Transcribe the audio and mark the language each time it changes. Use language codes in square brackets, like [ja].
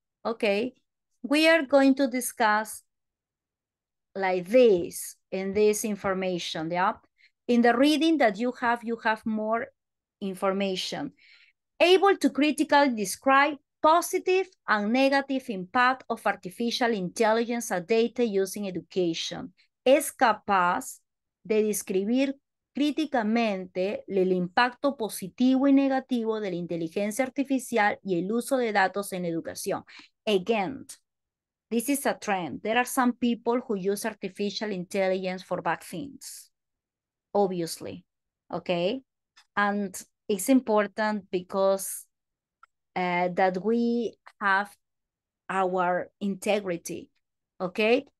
[en] Okay, we are going to discuss like this in this information, yeah? In the reading that you have more information. Able to critically describe positive and negative impact of artificial intelligence and data using education. [es] Es capaz de describir críticamente el impacto positivo y negativo de la inteligencia artificial y el uso de datos en educación. [en] Again, this is a trend. There are some people who use artificial intelligence for bad things, obviously, okay? And it's important because that we have our integrity, okay?